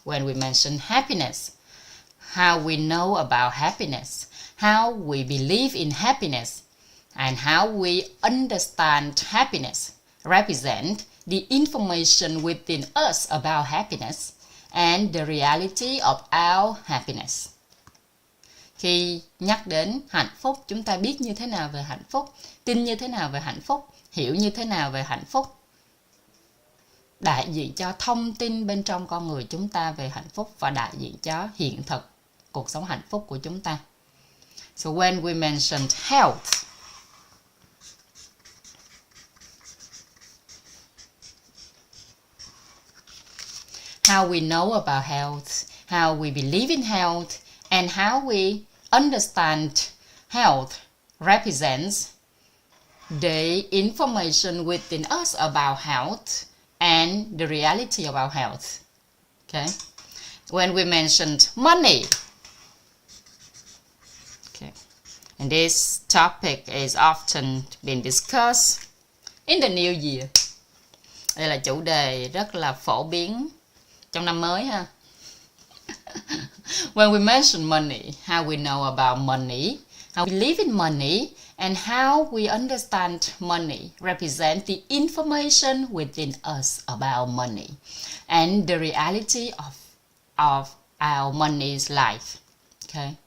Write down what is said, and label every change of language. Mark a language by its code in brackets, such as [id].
[en] When we mention happiness, how we know about happiness, how we believe in happiness, and how we understand happiness represent the information within us about happiness and the reality of our happiness. [vi] Khi nhắc đến hạnh phúc, chúng ta biết như thế nào về hạnh phúc, tin như thế nào về hạnh phúc, hiểu như thế nào về hạnh phúc, đại diện cho thông tin bên trong con người chúng ta về hạnh phúc và đại diện cho hiện thực cuộc sống hạnh phúc của chúng ta. [en] So when we mentioned health, how we know about health, how we believe in health, and how we understand health represents the information within us about health and the reality about health. Okay. When we mentioned money, okay, and this topic is often been discussed in the new year. [vi] Đây là chủ đề rất là phổ biến trong năm mới ha. [en] When we mention money, how we know about money, how we live in money, and how we understand money represent the information within us about money and the reality of our money's life. Okay.